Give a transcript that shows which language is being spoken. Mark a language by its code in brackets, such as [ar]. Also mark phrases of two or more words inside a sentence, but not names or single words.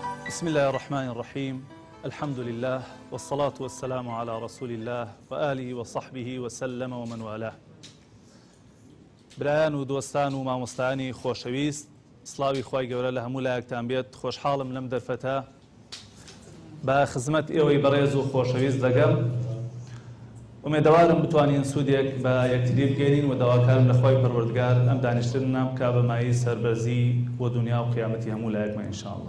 [ar] بسم الله الرحمن الرحيم. الحمد لله والصلاة والسلام على رسول الله وآله وصحبه وسلم ومن والاه. [ckb] برایان و دۆستان و مامۆستانی خۆشەویست، سڵاوی خوای گەورە لە هەموو لایەکتان بێت. خۆشحاڵم لەم دەرفەتە بە خزمەت ئێوەی بەڕێز و خۆشەویست دەگەم. ئومێدەوارم بتوانین سوودێک بە یەکتری بگەینین و داواکارم لە خوای پەروەردگار ئەم دانیشتنم کا بەمایی سەربەرزی بۆ دنیا و قیامەتی هەموو لایەکمە ئینشاءالله.